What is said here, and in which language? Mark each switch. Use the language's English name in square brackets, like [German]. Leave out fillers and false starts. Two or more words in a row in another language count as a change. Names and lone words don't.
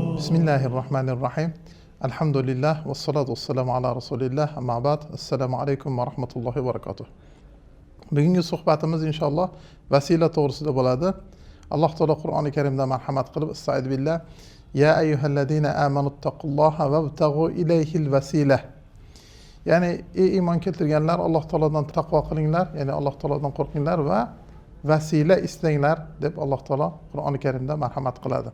[Arabic] بسم الله الرحمن الرحيم. الحمد لله والصلاة والسلام على رسول الله. أما بعد. السلام عليكم ورحمة الله وبركاته. [Uzbek] Bugungi suhbatimiz inshaalloh vasila to'g'risida bo'ladi. Alloh taolo Qur'oni Karimda marhamat qilib, [Arabic] أستعيذ بالله، يا أيها الذين آمنوا اتقوا الله وابتغوا إليه الوسيلة. [Uzbek] Ya'ni ey iymon keltirganlar, Alloh taolodan taqvo qilinglar, ya'ni Alloh taolodan qo'rqinglar va vasila istanglar deb Alloh taolo Qur'oni Karimda marhamat qiladi.